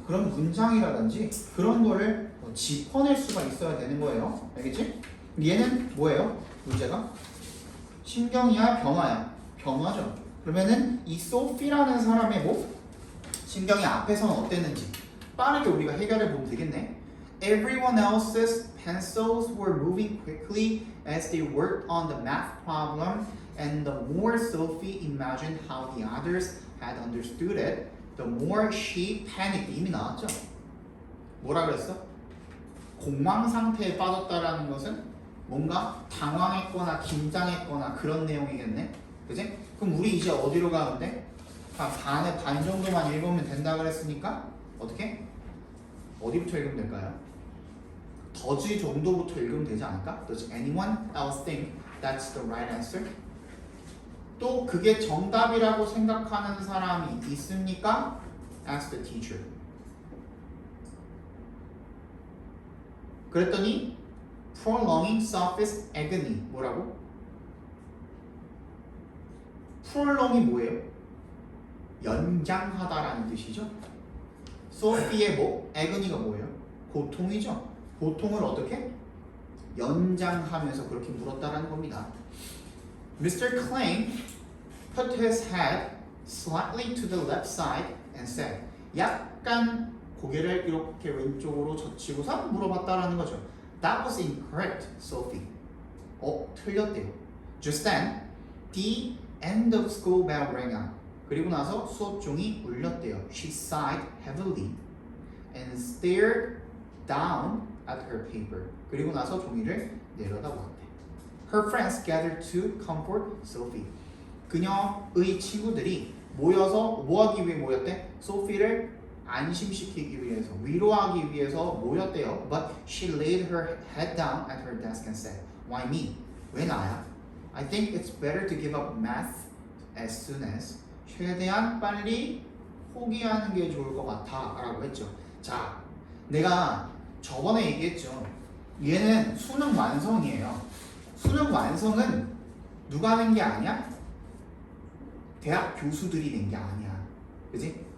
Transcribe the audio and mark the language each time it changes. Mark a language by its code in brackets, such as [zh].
[ko] 그런 문장이라든지 그런 거를 짚어낼 수가 있어야 되는 거예요. 알겠지? 얘는 뭐예요? 문제가? 신경이야 변화야? 변화죠. 그러면은 이 소피라는 사람의 뭐? 신경이 앞에서는 어땠는지 빠르게 우리가 해결해 보면 되겠네. [en] Everyone else's pencils were moving quickly as they worked on the math problem, and the more Sophie imagined how the others had understood it, the more she panicked. [ko] 이미 나왔죠? 뭐라 그랬어? 공황 상태에 빠졌다라는 것은 뭔가 당황했거나 긴장했거나 그런 내용이겠네. 그지? 그럼 우리 이제 어디로 가는데? 반에 반 정도만 읽으면 된다 그랬으니까 어떻게? 어디부터 읽으면 될까요? does 정도부터 읽으면 되지 않을까? [en] Does anyone else think that's the right answer? [ko] 또 그게 정답이라고 생각하는 사람이 있습니까? [en] Ask the teacher. [ko] 그랬더니 [en] prolonging sophist agony [ko] 뭐라고? prolong이 뭐예요? 연장하다라는 뜻이죠. 소피의 뭐? agony가 뭐예요? 고통이죠. 고통을 어떻게? 연장하면서 그렇게 물었다라는 겁니다. [en] Mr. Klein put his head slightly to the left side and said [ko] 약간 고개를 이렇게 왼쪽으로 젖히고서 물어봤다라는 거죠. [en] That was incorrect, Sophie. [ko] 틀렸대요. [en] Just then, the end of school bell rang out. [ko] 그리고 나서 수업 종이 울렸대요. [en] She sighed heavily and stared down at her paper. [ko] 그리고 나서 종이를 내려다보았대. [en] Her friends gathered to comfort Sophie. [ko] 그녀의 친구들이 모여서 뭐하기 위해 모였대? 소피를 안심시키기 위해서, 위로하기 위해서 모였대요. [en] But she laid her head down at her desk and said, Why me? [ko] 왜 나야? [en] I think it's better to give up math as soon as. [ko] 최대한 빨리 포기하는 게 좋을 것 같아 라고 했죠. 자, 내가 저번에 얘기했죠. 얘는 수능 완성이에요. 수능 완성은 누가 낸 게 아니야? 대학 교수들이 낸 게 아니야. 그지?